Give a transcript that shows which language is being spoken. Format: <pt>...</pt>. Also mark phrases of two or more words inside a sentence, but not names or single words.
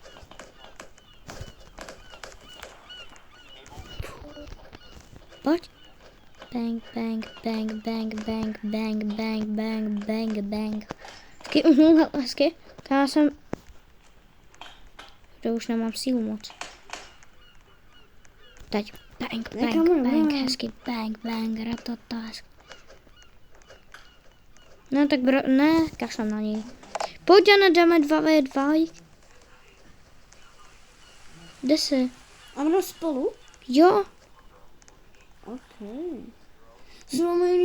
<cs>Pojď. Bang, bang, bang, bang, bang, bang, bang, bang, bang, bang. Hezky, hezky. Já jsem... To už nemám sílu moc. Teď. Bang, bang, bang, hezky. Bang, bang, ratata, hezky. No tak ne, kašlám na něj. Pojď, Jana, dáme 2v2. Kde jsi? A ono spolu? Jo. OK. Znovu jiný</cs>